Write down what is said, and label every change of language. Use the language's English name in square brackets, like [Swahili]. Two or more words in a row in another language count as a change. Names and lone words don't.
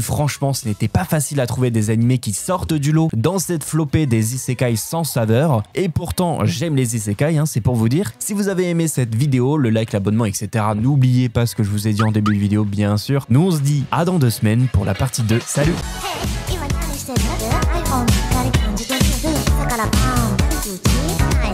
[French] Franchement, ce n'était pas facile à trouver des animés qui sortent du lot dans cette flopée des isekai sans saveur. Et pourtant, j'aime les isekai, c'est pour vous dire. Si vous avez aimé cette vidéo, le like, l'abonnement, etc. N'oubliez pas ce que je vous ai dit en début de vidéo, bien sûr. Nous, on se dit à dans 2 semaines pour la partie 2. Salut! [Japanese] 今何してる？ iPhone 光感じてる？朝からパン打ち